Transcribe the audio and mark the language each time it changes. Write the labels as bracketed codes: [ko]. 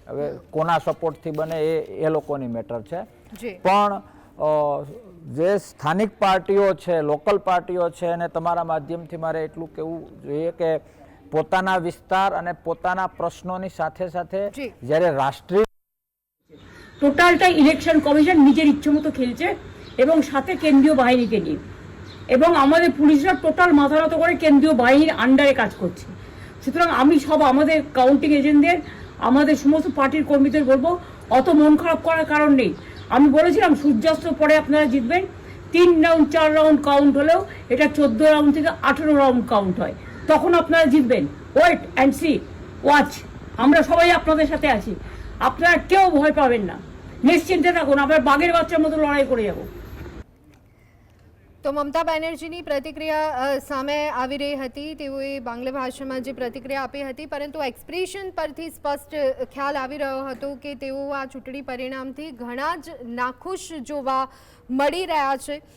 [gu] હવે કોના સપોર્ટથી બને એ લોકોની મેટર છે. પણ જે સ્થાનિક પાર્ટીઓ છે, લોકલ પાર્ટીઓ છે, અને તમારા માધ્યમથી મારે એટલું કહેવું જોઈએ કે પોતાના વિસ્તાર અને પોતાના પ્રશ્નોની સાથે સાથે જ્યારે রাষ্ট্রীয় [bn] টোটালটা ইলেকশন কমিশন নিজের ইচ্ছেমতো খেলছে এবং সাথে কেন্দ্রীয় বাহিনীকে নিয়ে, এবং আমাদের পুলিশরা টোটাল মাথা নত করে কেন্দ্রীয় বাহিনীর আন্ডারে কাজ করছে. সুতরাং আমি সব আমাদের কাউন্টিং এজেন্টদের, আমাদের সমস্ত পার্টির কর্মীদের বলবো, অত মন খারাপ করার কারণ নেই. আমি বলেছিলাম সূর্যাস্তের পরে আপনারা জিতবেন. 3 রাউন্ড 4 রাউন্ড কাউন্ট হলেও এটা 14 রাউন্ড থেকে 18 রাউন্ড কাউন্ট হয়, তখন আপনারা জিতবেন. [en] Wait and see, watch. [bn] আমরা সবাই আপনাদের সাথে আছি, আপনারা কেউ ভয় পাবেন না, নিশ্চিন্তে থাকুন. আমরা বাঘের বাচ্চার মতো লড়াই করে যাব. [gu] તો મમતા બેનર્જીની પ્રતિક્રિયા સામે આવી રહી હતી. તેઓએ બાંગ્લા ભાષામાં જે પ્રતિક્રિયા આપી હતી, પરંતુ એક્સપ્રેશન પરથી સ્પષ્ટ ખ્યાલ આવી રહ્યો હતો કે તેઓ આ ચૂંટણી પરિણામથી ઘણા જ નાખુશ જોવા મળી રહ્યા છે.